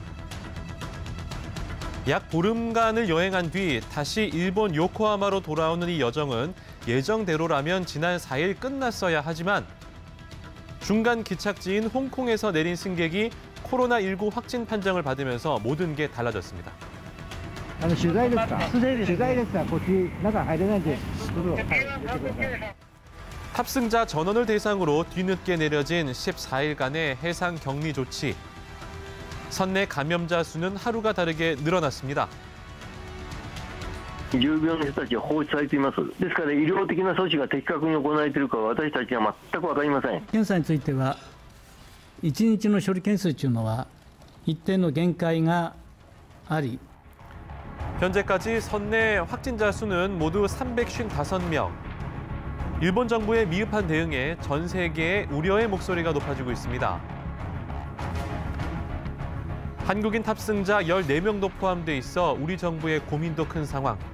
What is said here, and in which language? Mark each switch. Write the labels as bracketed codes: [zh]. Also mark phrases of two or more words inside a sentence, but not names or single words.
[ko] 약 보름간을 여행한 뒤 다시 일본 요코하마로 돌아오는 이 여정은 예정대로라면 지난 4일 끝났어야 하지만 중간 기착지인 홍콩에서 내린 승객이 코로나19 확진 판정을 받으면서 모든 게 달라졌습니다. [ja] 取材ですか？取材ですか？こっち中入れないんで、どうぞ。 [ko] 탑승자 전원을 대상으로 뒤늦게 내려진 14일간의 해상 격리 조치. 선내 감염자 수는 하루가 다르게 늘어났습니다. [ja] 重病の人たちは放置されています。ですから医療的な措置が的確に行われているかは私たちは全く分かりません。検査については、1日の処理件数というのは一定の限界があり、 [ko] 현재까지 선내 확진자 수는 모두 355명. 일본 정부의 미흡한 대응에 전 세계의 우려의 목소리가 높아지고 있습니다. 한국인 탑승자 14명도 포함돼 있어 우리 정부의 고민도 큰 상황.